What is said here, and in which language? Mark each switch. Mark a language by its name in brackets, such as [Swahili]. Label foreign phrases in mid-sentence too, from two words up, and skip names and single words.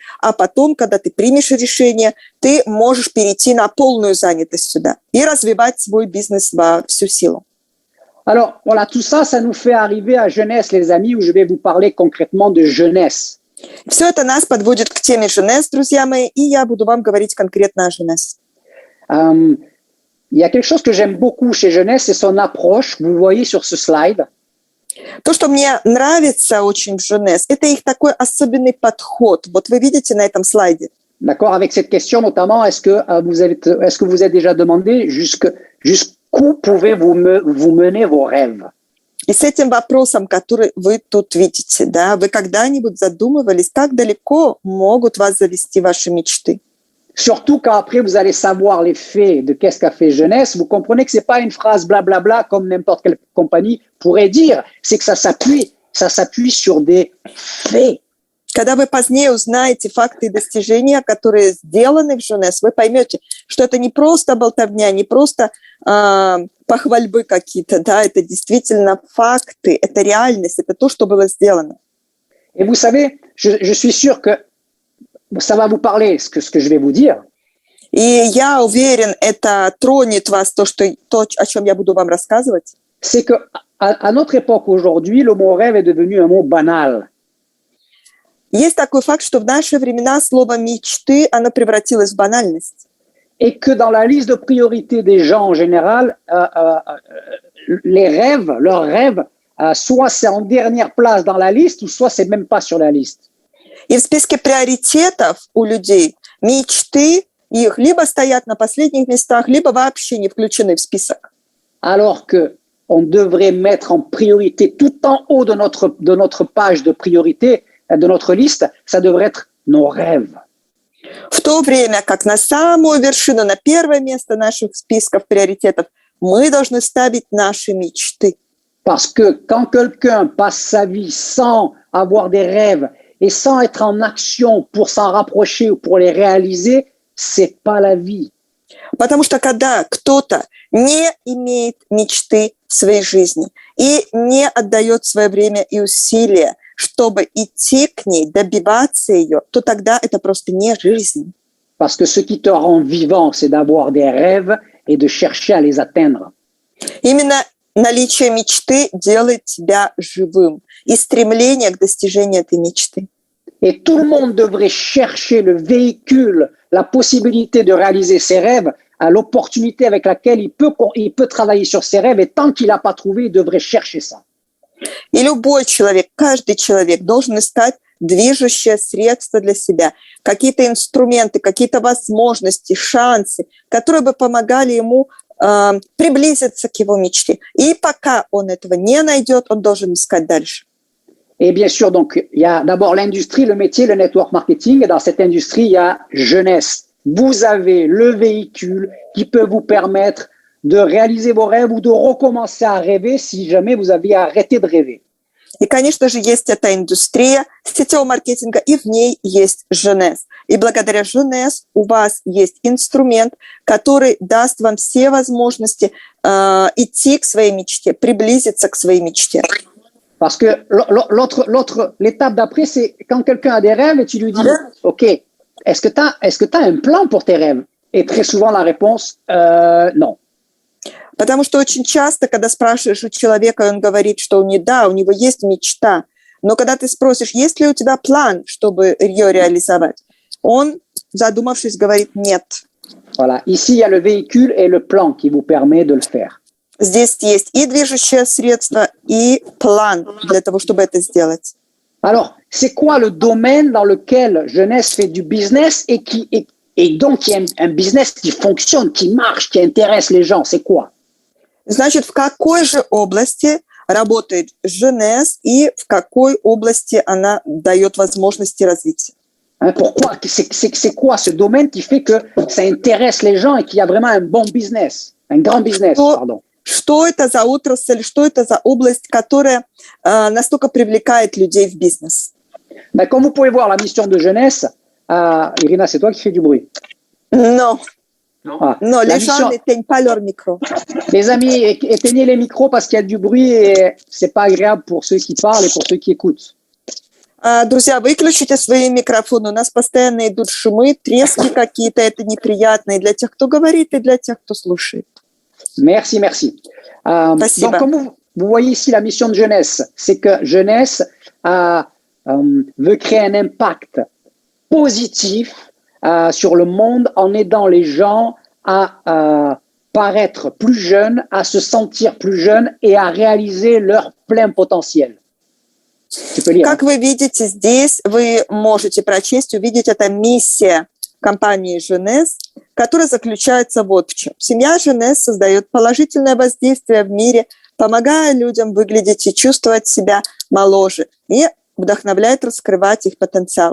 [Russian] А потом, когда ты примешь решение, ты можешь перейти на полную занятость сюда и развивать свой бизнес во всю силу. [French] Alors, voilà, tout ça, ça nous fait arriver à jeunesse, les amis, où je vais vous parler concrètement de jeunesse. [Russian] Все это нас подводит к теме Jeunesse, друзья мои, и я буду вам говорить конкретно о Jeunesse. [French] Il y a quelque chose que j'aime beaucoup chez Jeunesse, c'est son approche. Vous voyez sur ce slide. [Russian] То, что мне нравится очень в Jeunesse, это их такой особенный подход. Вот вы видите на этом слайде. [French] D'accord, avec cette question notamment, est-ce que vous êtes déjà demandé jusqu'où pouvez-vous mener vos rêves? [Russian] И с этим вопросом, который вы тут видите, да, вы когда-нибудь задумывались, как далеко могут вас завести ваши мечты? [French] Surtout quand après vous allez savoir les faits de qu'est-ce qu'a fait Jeunesse, vous comprenez que c'est pas une phrase blablabla comme n'importe quelle compagnie pourrait dire, c'est que ça s'appuie sur des faits. [Russian] Когда вы позднее узнаете факты и достижения, которые сделаны в Jeunesse, вы поймете, что это не просто болтовня, не просто похвальбы какие-то, да, это действительно факты, это реальность, это то, что было сделано. [French] Et vous savez, je suis sûr que ça va vous parler, ce que je vais vous dire. [Russian] И я уверен, это тронет вас, то, о чем я буду вам рассказывать. [French] C'est que à notre époque aujourd'hui, le mot rêve est devenu un mot banal. [Russian] Есть такой факт, что в наши времена слово «мечты» оно превратилось в банальность. [French] Et que dans la liste de priorités des gens en général, leurs rêves, soit c'est en dernière place dans la liste, ou soit c'est même pas sur la liste. [Russian] И в списке приоритетов у людей мечты их либо стоят на последних местах, либо вообще не включены в список. [French] Alors que on devrait mettre en priorité tout en haut de notre page de priorité, de notre liste, ça devrait être nos rêves. [Russian] В то время как на самую вершину, на первое место наших списков приоритетов мы должны ставить наши мечты. [French] Parce que quand quelqu'un passe sa vie sans avoir des rêves et sans être en action pour s'en rapprocher ou pour les réaliser, c'est pas la vie. [Russian] Потому что когда кто-то не имеет мечты в своей жизни и не отдает свое время и усилия, чтобы идти к ней, добиваться ее, то тогда это просто не жизнь. [French] Parce que ce qui te rend vivant, c'est d'avoir des rêves et de chercher à les atteindre. [Russian] Именно наличие мечты делает тебя живым и стремление к достижению этой мечты. [French] Et tout le monde devrait chercher le véhicule, la possibilité de réaliser ses rêves, à l'opportunité avec laquelle il peut travailler sur ses rêves. Et tant qu'il n'a pas trouvé, il devrait chercher ça. [Russian] И любой человек, каждый человек должен искать движущее средство для себя, какие-то инструменты, какие-то возможности, шансы, которые бы помогали ему приблизиться к его мечте. И пока он этого не найдет, он должен искать дальше. [French] Et bien sûr, donc, il y a d'abord l'industrie, le métier, le [English] network marketing. [French] Et dans cette industrie, il y a jeunesse. Vous avez le véhicule qui peut vous permettre de réaliser vos rêves ou de recommencer à rêver si jamais vous aviez arrêté de rêver. [Russian] И, конечно же, есть эта индустрия сетевого маркетинга, и в ней есть Jeunesse. И благодаря Jeunesse у вас есть инструмент, который даст вам все возможности идти к своей мечте, приблизиться к своей мечте. [French] Parce que l'étape d'après, c'est quand quelqu'un a des rêves et tu lui dis, OK, est-ce que tu as un plan pour tes rêves? Et très souvent, la réponse, non. [Russian] Потому что очень часто, когда спрашиваешь у человека, он говорит, что у него есть мечта. Но когда ты спросишь, есть ли у тебя план, чтобы ее реализовать, он, задумавшись, говорит нет. [French] Voilà. Ici, il y a le véhicule et le plan qui vous permet de le faire. [Russian] Здесь есть и движущее средство, и план для того, чтобы это сделать. [French] Alors, c'est quoi le domaine dans lequel Jeunesse fait du business et donc il y a un business qui fonctionne, qui marche, qui intéresse les gens? C'est quoi? [Russian] Значит, в какой же области работает Jeunesse и в какой области она дает возможности развития? [French] Pourquoi? C'est quoi ce domaine qui fait que ça intéresse les gens et qu'il y a vraiment un bon business, un grand business, pardon? [Russian] Что это за отрасль, что это за область, которая настолько привлекает людей в бизнес? [French] Ben, comme vous pouvez voir, la mission de Jeunesse, Irina, c'est toi qui fais du bruit. Non. Ah, Non, les gens n'éteignent pas leur micro. Les amis, éteignez les micros parce qu'il y a du bruit et c'est pas agréable pour ceux qui parlent et pour ceux qui écoutent. [Russian] Друзья, выключите свои микрофоны. У нас постоянно идут шумы, трески какие-то. Это неприятно и для тех, кто говорит, и для тех, кто слушает. [French] Merci, merci. Donc, comme vous voyez ici, la mission de Jeunesse, c'est que Jeunesse veut créer un impact positif sur le monde en aidant les gens à paraître plus jeunes, à se sentir plus jeunes et à réaliser leur plein potentiel. Tu peux lire. [Russian] Как вы видите здесь, вы можете прочесть, увидеть, это миссия компании Jeunesse, которая заключается вот в чем. Семья Jeunesse создает положительное воздействие в мире, помогая людям выглядеть и чувствовать себя моложе и вдохновляет раскрывать их потенциал.